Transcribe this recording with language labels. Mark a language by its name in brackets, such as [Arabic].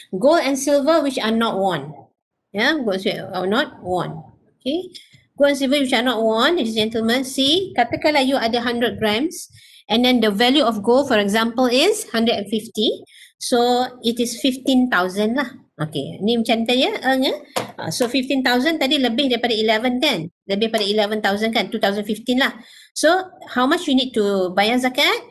[English] Gold and silver which are not worn. Yeah, gold and silver are not worn. Okay. Gold and silver which are not worn, ladies and gentlemen, see, [Malay] katakanlah you ada [English] 100 grams and then the value of gold, for example, is 150. So, it is 15,000 [Malay] lah. Okay, ni macam tadi ya, ya. So, 15,000 tadi lebih daripada 11 kan? Lebih daripada 11,000 kan? 2015 lah. [English] So, how much you need to [Malay] bayar [English] zakat?